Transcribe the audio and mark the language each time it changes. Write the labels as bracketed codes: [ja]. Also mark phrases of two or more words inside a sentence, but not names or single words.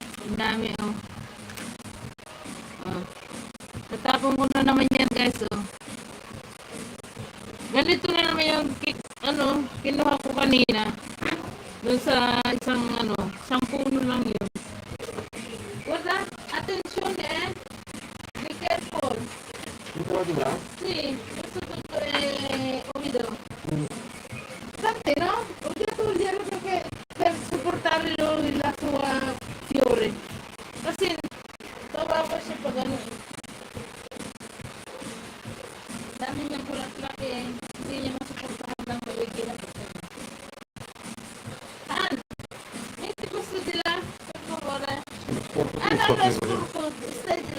[tl] Ang dami o. Oh. Tatapon ko na naman yan guys o. Ganito na naman yung kinuha ko kanina. Doon sa isang puno lang yun. Wala, [en] attention be careful. [tl] Ito ba diba? [it] Sì, questo tutto è umido. Infatti no? Voglio togliere perché per supportare la sua fiore. [tl] Kasi tawa ko siya pag ano. Dami niyang bulaklak hindi niya masuportahan ng maigi na. Hindi gusto nila. [it] Per favore. No, spurco. Stai di là.